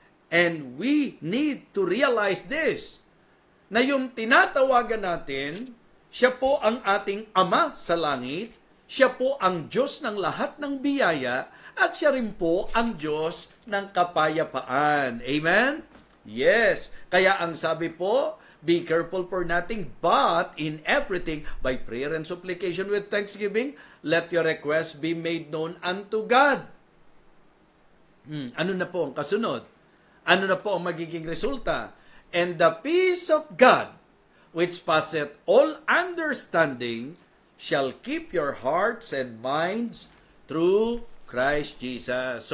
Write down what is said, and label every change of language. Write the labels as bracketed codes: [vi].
[en] And we need to realize this, [tl] na yung tinatawagan natin, siya po ang ating Ama sa langit, siya po ang Diyos ng lahat ng biyaya, at siya rin po ang Diyos ng kapayapaan. [en] Amen? Yes. [tl] Kaya ang sabi po, [en] be careful for nothing, but in everything, by prayer and supplication with thanksgiving, let your requests be made known unto God. [tl] Ano na po ang kasunod? Ano na po ang magiging resulta? [en] And the peace of God, which passeth all understanding, shall keep your hearts and minds through Christ Jesus.